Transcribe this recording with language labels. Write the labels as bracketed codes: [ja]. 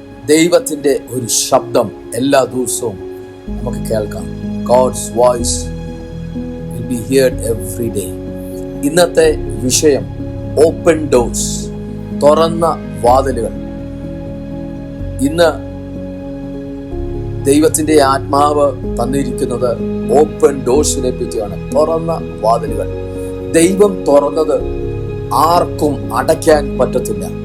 [ml] ദൈവത്തിൻ്റെ ഒരു ശബ്ദം എല്ലാ ദിവസവും നമുക്ക് കേൾക്കാം. [en] God's voice will be heard every day. [ml] ഇന്നത്തെ വിഷയം ഓപ്പൺ ഡോർസ്, തുറന്ന വാതിലുകൾ. ഇന്ന് ദൈവത്തിൻ്റെ ആത്മാവ് തന്നിരിക്കുന്നത് ഓപ്പൺ ഡോർസിനെ പറ്റിയാണ്. തുറന്ന വാതിലുകൾ. ദൈവം തുറന്നത് ആർക്കും അടയ്ക്കാൻ പറ്റത്തില്ല.